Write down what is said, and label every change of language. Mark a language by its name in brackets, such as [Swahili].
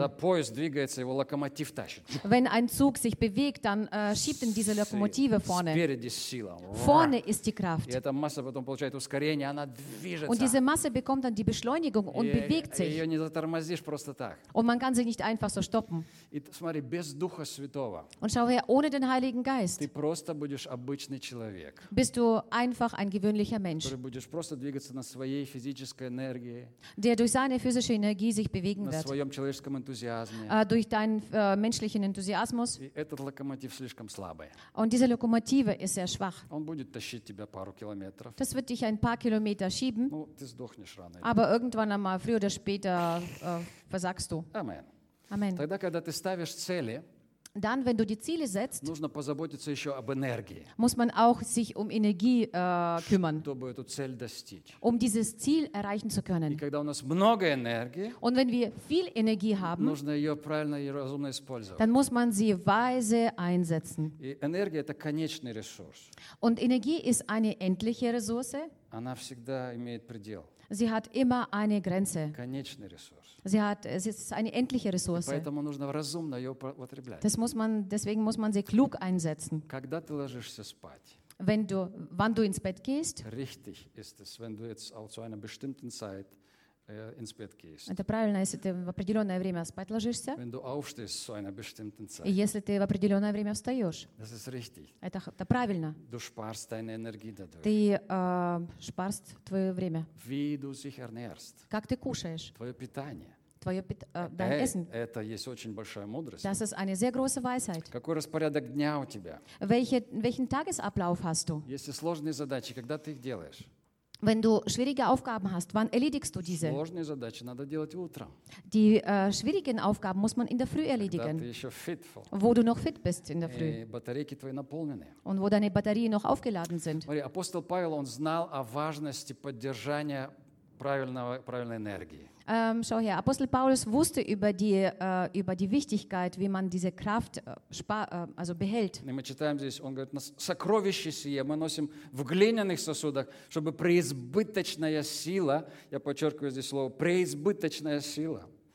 [Russian] Когда поезд двигается, его локомотив тащит. [German] Wenn ein Zug sich bewegt, dann schiebt ihn diese Lokomotive vorne. [Russian] Спереди сила. [German] Vorne ist die Kraft. [Russian] И эта масса потом получает ускорение, она движется. [German] Und diese Masse bekommt dann die Beschleunigung und bewegt sich. [Russian] Ее не затормозишь просто так. [German] Und man kann sie nicht einfach so stoppen. [Russian] И смотри, без Духа Святого. [German] Und schau her, ohne den Heiligen Geist. [Russian] Просто будешь обычный человек. [German] Bist du einfach ein gewöhnlicher Mensch. [Russian] Который будешь просто двигаться на своей физической энергии. [German] Der durch seine physische Energie sich bewegen wird. [Russian] На своем человеческом энтузиазме. [German] Durch deinen menschlichen Enthusiasmus. [Russian] И этот локомотив слишком слабый. [German] Und diese Lokomotive ist sehr schwach. [Russian] Он будет тащить тебя пару километров. [German] Das wird dich ein paar Kilometer schieben. [Russian] Ну, ты сдохнешь рано. [German] Aber irgendwann einmal, früher oder später, versagst du. Amen. Amen. [Russian] Тогда, когда ты ставишь цели, [German] dann, wenn du die Ziele setzt, [Russian] нужно позаботиться еще об энергии, [German] muss man auch sich um Energie kümmern, [Russian] чтобы эту цель достичь, [German] um dieses Ziel erreichen zu können. [Russian] И когда у нас много энергии, [German] und wenn wir viel Energie haben, [Russian] нужно ее правильно и разумно использовать, [German] dann muss man sie weise einsetzen. [Russian] И энергия — это конечный ресурс. [German] Und Energie ist eine endliche Ressource. [Russian] Она всегда имеет предел. [German] Sie hat immer eine Grenze. [Russian] Конечный ресурс. [German] Es ist eine endliche Ressource. [Russian] Поэтому нужно разумно ее употреблять. [German] Deswegen muss man sie klug einsetzen. [Russian] Когда ты ложишься спать, [German] wann du ins Bett gehst, richtig ist es, wenn du jetzt auch zu einer bestimmten Zeit ins Bett gehst. [Russian] Это правильно, если ты в определенное время спать ложишься. [German] Wenn du aufstehst zu einer bestimmten Zeit. [Russian] И если ты в определенное время встаешь. [German] Das ist richtig. [Russian] Это правильно. [German] Du sparst deine Energie dadurch. [Russian] Ты sparst твое время. [German] Wie du dich ernährst. [Russian] Как ты кушаешь. Твое питание. [German] Dein Essen. [Russian] Это есть очень большая мудрость. [German] Das ist eine sehr große Weisheit. [Russian] Какой распорядок дня у тебя? [German] Welchen Tagesablauf hast du? [Russian] Если сложные задачи, когда ты их делаешь? [German] Wenn du schwierige Aufgaben hast, wann erledigst du diese? [Russian] Сложные задачи надо делать утром. [German] Die schwierigen Aufgaben muss man in der Früh erledigen. [Russian] Когда ты еще fit. [German] Wo du noch fit bist in der Früh. [Russian] И батарейки твои наполнены. [German] Und wo deine Batterien noch aufgeladen sind. [Russian] Апостол Павел, он знал о важности поддержания правильной энергии. [German] Schau her, Apostel Paulus wusste über die Wichtigkeit, wie man diese Kraft also behält. [Russian] Мы читаем здесь, он говорит, сокровище сие мы носим в глиняных сосудах, чтобы преизбыточная сила, я подчеркиваю здесь слово, преизбыточная сила.